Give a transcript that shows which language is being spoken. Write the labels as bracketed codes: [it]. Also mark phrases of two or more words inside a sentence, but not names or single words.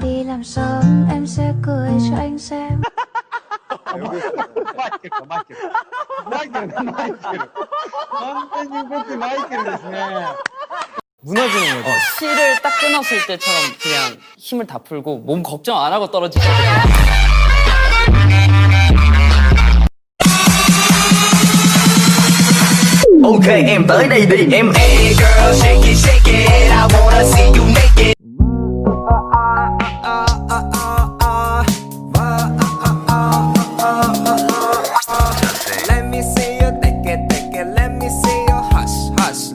[vi] làm sớm em sẽ cười cho anh xem. [ko] 무너지는 거죠. 실을 딱 끊었을 때처럼 그냥 힘을 다 풀고 몸 걱정 안 하고 떨어지거든요. [vi] Okay, em tới đây đi em. [en] Hey girl, shake it, I wanna see you naked. Let me see you take it, let me see you hush, hush.